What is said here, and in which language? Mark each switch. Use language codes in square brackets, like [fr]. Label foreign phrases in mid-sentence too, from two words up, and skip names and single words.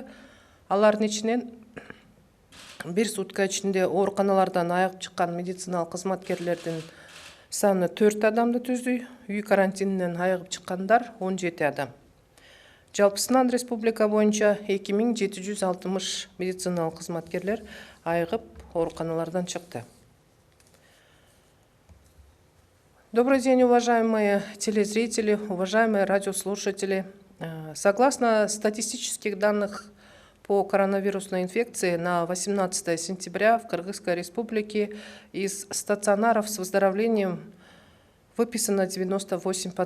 [ky] Алардын ичинен бир сутка ичинде ооруканалардан айыгып чыккан медициналык кызматкерлердин саны 4 адамды түздү. Үй карантининен айыгып чыккандар 17 адам. Жалпысынан республика боюнча 2760 медициналык кызматкерлер айыгып ооруканалардан чыкты. [ru] Добрый день, уважаемые телезрители, уважаемые радиослушатели. Согласно статистических данных по коронавирусной инфекции на 18 сентября в Кыргызской республике из стационаров с выздоровлением выписано 98 пациентов.